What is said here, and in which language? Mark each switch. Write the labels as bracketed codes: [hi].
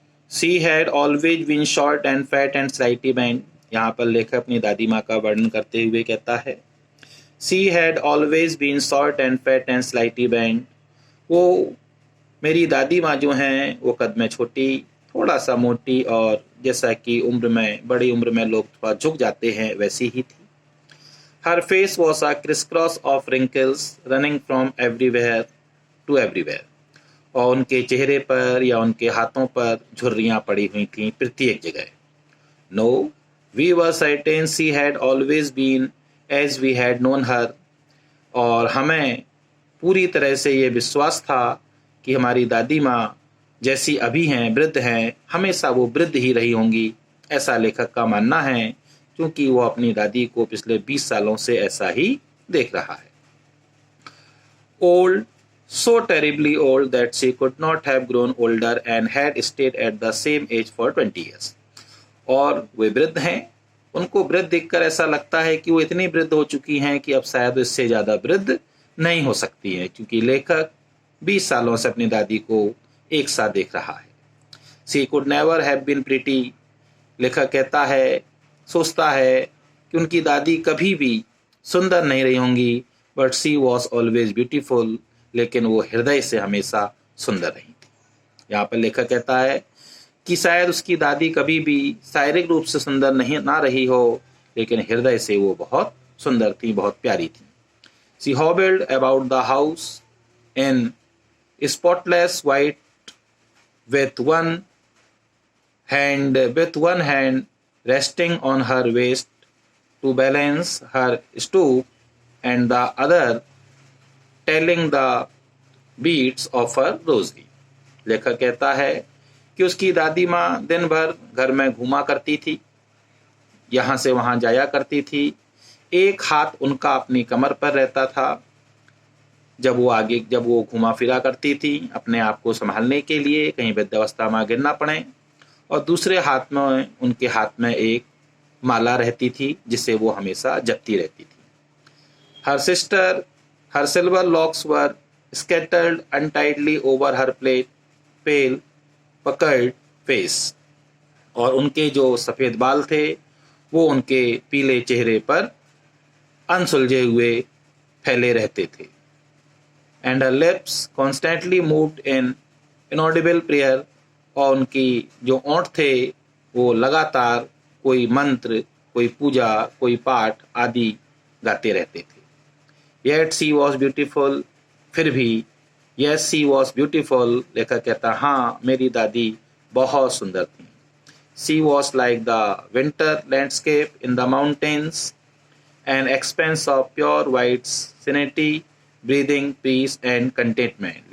[en] She had always been short and fat and slightly bent. [hi] यहाँ पर लेखक अपनी दादी माँ का वर्णन करते हुए कहता है [en] She had always been short and fat and slightly bent. [hi] वो मेरी दादी माँ जो हैं वो कद में छोटी, थोड़ा सा मोटी और जैसा कि बड़ी उम्र में लोग थोड़ा झुक जाते हैं वैसी ही थी। [en] Her face was a crisscross of wrinkles running from everywhere to everywhere. [hi] और उनके चेहरे पर या उनके हाथों पर झुर्रियाँ पड़ी हुई थीं प्रत्येक जगह। [en] No, we were certain she had always been as we had known her. [hi] और हमें पूरी तरह से ये विश्वास था कि हमारी दादी माँ जैसी अभी हैं, वृद्ध हैं, हमेशा वो वृद्ध ही रही होंगी, ऐसा लेखक का मानना है, क्योंकि वो अपनी दादी को पिछले 20 सालों से ऐसा ही देख रहा है। [en] Old, so terribly old that she could not have grown older and had stayed at the same age for 20 years. [hi] और वे वृद्ध हैं, उनको वृद्ध देखकर ऐसा लगता है कि वो इतनी वृद्ध हो चुकी हैं कि अब शायद इससे ज़्यादा वृद्ध नहीं हो सकती है, क्योंकि लेखक 20 सालों से अपनी दादी को एक साथ देख रहा है। [en] She could never have been pretty. [hi] लेखक कहता है, सोचता है कि उनकी दादी कभी भी सुंदर नहीं रही होंगी, [en] but she was always beautiful. [hi] लेकिन वो हृदय से हमेशा सुंदर रही थी। यहाँ पर लेखक कहता है कि शायद उसकी दादी कभी भी शारीरिक रूप से सुंदर नहीं ना रही हो, लेकिन हृदय से वो बहुत सुंदर थी, बहुत प्यारी थी। [en] She hobbled about the house in spotless white with one hand resting on her waist to balance her stoop and the other telling the beats of her rosary. [hi] लेखक कहता है कि उसकी दादी माँ दिन भर घर में घूमा करती थी, यहाँ से वहाँ जाया करती थी, एक हाथ उनका अपनी कमर पर रहता था जब वो घुमा फिरा करती थी अपने आप को संभालने के लिए, कहीं वृद्धावस्था में गिरना पड़े, और दूसरे हाथ में उनके हाथ में एक माला रहती थी जिसे वो हमेशा जपती रहती थी। [en] Her silver locks were scattered untidily over her pale puckered face. [hi] और उनके जो सफ़ेद बाल थे वो उनके पीले चेहरे पर अनसुलझे हुए फैले रहते थे। [en] And her lips constantly moved in inaudible prayer. [hi] और उनकी जो ओंठ थे वो लगातार कोई मंत्र, कोई पूजा, कोई पाठ आदि गाते रहते थे। [en] Yet she was beautiful. [hi] फिर भी [en] yes she was beautiful. [hi] लेखक कहता हाँ मेरी दादी बहुत सुंदर थी। [en] She was like the winter landscape in the mountains, an expanse of pure white serenity, breathing peace and contentment.